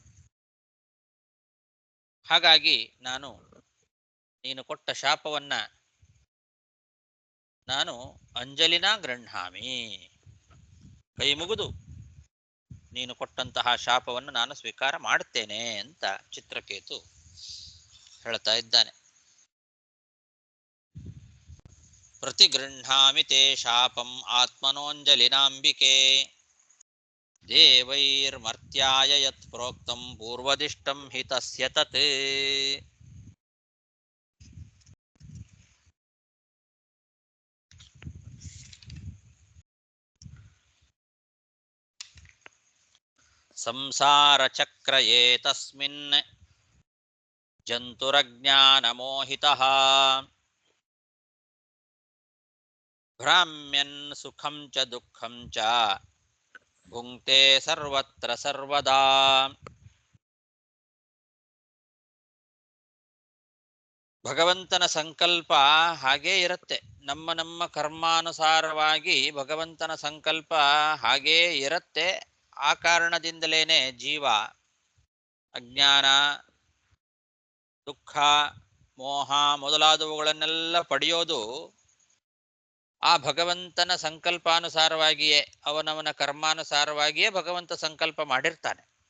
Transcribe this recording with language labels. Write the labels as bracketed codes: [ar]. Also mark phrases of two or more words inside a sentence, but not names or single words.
[kn] ಹಾಗಾಗಿ ನೀನು ಕೊಟ್ಟ ಶಾಪವನ್ನ ನಾನು [sa] ಅಂಜಲಿನ ಗೃಹ್ಣಾಮಿ, [kn] ಕೈ ಮುಗಿದು ನೀನು ಕೊಟ್ಟಂತಹ ಶಾಪವನ್ನು ನಾನು ಸ್ವೀಕಾರ ಮಾಡುತ್ತೇನೆ ಅಂತ ಚಿತ್ರಕೇತು ಹೇಳ್ತಾ ಇದ್ದಾನೆ. [sa] ಪ್ರತಿಗೃಹಾಮಿ ತೇ ಶಾಪಂ ಆತ್ಮನೋಂಜಲಿನಾಂಬಿಕೆ ದೇವೈರ್ಮರ್ತ್ಯಾಯ ಯತ್ ಪ್ರೋಕ್ತಂ ಪೂರ್ವದಿಷ್ಟಂ ಹಿತಸ್ಯ ತತ್. ಸಂಸಾರ ಚಕ್ರ ಏತಸ್ಮಿನ್ ಜಂತುರಜ್ಞಾನಮೋಹಿತಃ ಭ್ರಾಮ್ಯನ್ ಸುಖಂ ಚ ದುಃಖಂ ಚ ಭುಂಕ್ತೆ ಸರ್ವತ್ರ ಸರ್ವದಾ. [kn] ಭಗವಂತನ ಸಂಕಲ್ಪ ಹಾಗೇ ಇರುತ್ತೆ. ನಮ್ಮ ನಮ್ಮ ಕರ್ಮಾನುಸಾರವಾಗಿ ಭಗವಂತನ ಸಂಕಲ್ಪ ಹಾಗೇ ಇರುತ್ತೆ. ಆ ಕಾರಣದಿಂದಲೇನೆ ಜೀವ ಅಜ್ಞಾನ, ದುಃಖ, ಮೋಹ ಮೊದಲಾದವುಗಳನ್ನೆಲ್ಲ ಪಡೆಯೋದು ಆ ಭಗವಂತನ ಸಂಕಲ್ಪಾನುಸಾರವಾಗಿಯೇ, ಅವನವನ ಕರ್ಮಾನುಸಾರವಾಗಿಯೇ ಭಗವಂತ ಸಂಕಲ್ಪ ಮಾಡಿರ್ತಾನೆ.